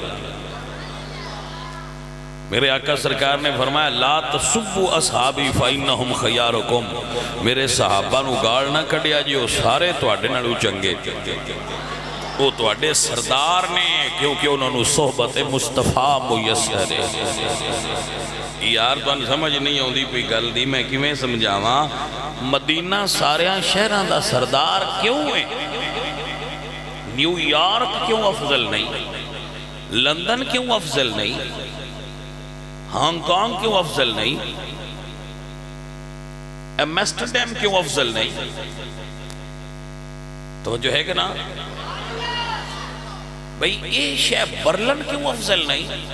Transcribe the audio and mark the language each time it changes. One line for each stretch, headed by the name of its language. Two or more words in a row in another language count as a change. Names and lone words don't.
Urdu: میرے آقا سرکار نے فرمایا
Arabic: لا تسبوا اصحابی فإنہم خیارکم،
Punjabi: میرے صحابہ نو گال نہ کڈیا جی، وہ سارے تواڈے نالوں چنگے،
Urdu: وہ تواڈے سردار نے، کیونکہ انہوں نے صحبت مصطفیٰ میسر ہے۔ یار تمہیں سمجھ نہیں آتی
Punjabi: پئی گل دی، میں کیویں سمجھاواں؟ مدینہ ساریاں شہراں دا سردار کیوں ہے؟
Urdu: نیو یارک کیوں افضل نہیں؟ لندن کیوں افضل نہیں؟ ہانگ کانگ کیوں افضل نہیں؟ ایمسٹرڈیم کیوں افضل نہیں؟ تو جو ہے کہ نا بھئی یہ شہر برلن کیوں افضل نہیں؟